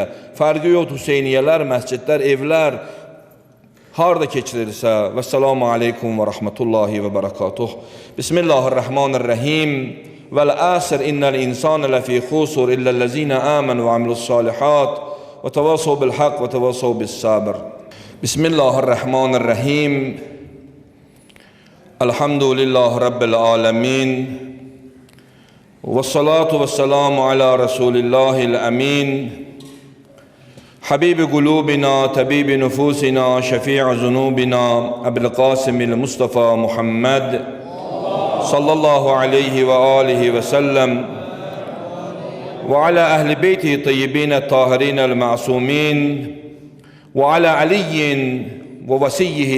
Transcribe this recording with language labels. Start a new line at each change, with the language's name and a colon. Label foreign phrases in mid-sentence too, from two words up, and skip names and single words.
Azerbaijani: Fərqi yoxdur, Hüseyniyələr, məscidlər, evlər, harda keçirilsə.
Arabic: والسلام عليكم ورحمة الله وبركاته. بسم الله الرحمن الرحيم. والعصر إن الإنسان لفي خسر إلا الذين آمنوا وعملوا الصالحات وتواصوا بالحق وتواصوا بالصبر. بسم الله الرحمن الرحيم. الحمد لله رب العالمين. والصلاة والسلام على رسول الله الأمين. حبيب قلوبنا طبيب نفوسنا شفيع ذنوبنا أبي القاسم المصطفى محمد صلى الله عليه وآله وسلم وعلى أهل بيته الطيبين الطاهرين المعصومين وعلى علي ووصيه